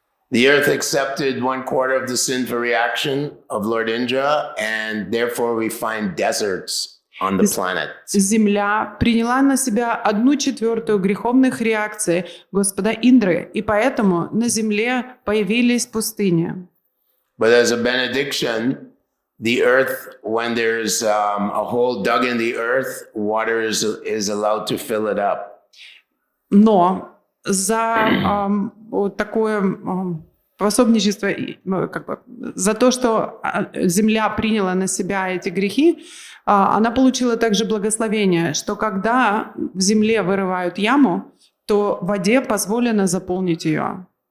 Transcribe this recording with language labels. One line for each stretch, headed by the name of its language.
English: The earth accepted 1/4 of the sinful reaction of Lord Indra, and therefore we find deserts on the planet.
Russian: Земля приняла на себя 1/4 греховных реакций Господа Индры, и поэтому на земле появились пустыни.
English: But as a benediction, the earth, when there's a hole dug in the earth, water is allowed to fill it up.
Russian: Но за вот такое пособничество, за то, что земля приняла на себя эти грехи, она получила также благословение, что когда в земле вырывают яму, то воде позволено заполнить ее.